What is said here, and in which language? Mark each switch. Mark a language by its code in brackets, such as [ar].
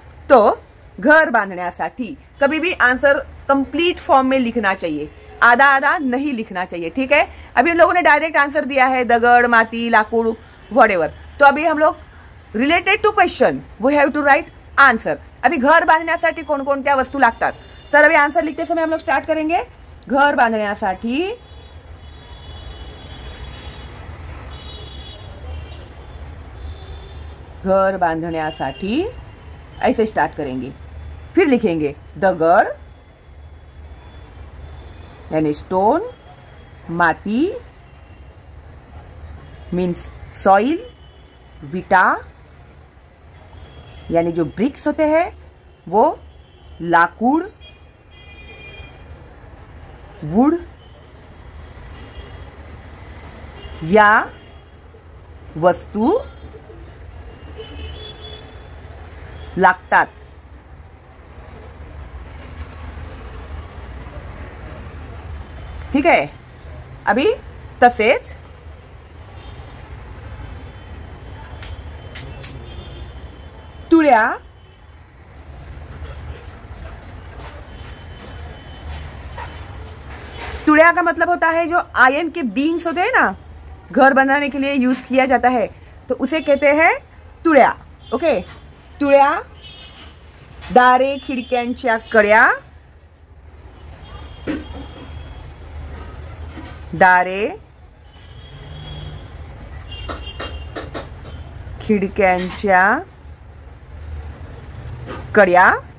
[hi] तो घर बांधण्यासाठी कभी भी आंसर कंप्लीट फॉर्म में लिखना चाहिए, आधा आधा नहीं लिखना चाहिए. ठीक है. अभी हम लोगों ने डायरेक्ट आंसर दिया है दगड़, माती, लाकूड, व्हाटएवर. तो अभी हम लोग [en] Related to question we have to write answer. [mr] अभी घर बांधण्यासाठी कोणकोणत्या वस्तू लागतात. [hi] तर अभी आंसर लिखते समय हम लोग स्टार्ट करेंगे. [mr] घर बांधण्यासाठी घर बांधण्यासाठी [hi] ऐसे स्टार्ट करेंगे. फिर लिखेंगे दगड़ यानी स्टोन, माती मीन्स सॉइल, विटा यानी जो ब्रिक्स होते हैं वो, लाकूड वुड या [mr] वस्तू लागतात. ठीक आहे. [hi] अभी तसेच तुळ्या तुड़िया का मतलब होता है जो आयरन के बीन्स होते हैं ना, घर बनाने के लिए यूज किया जाता है, तो उसे कहते हैं तुळ्या. ओके. [mr] तुळ्या, दारे खिडक्यांच्या कड्या, दारे खिडक्यांच्या कड्या,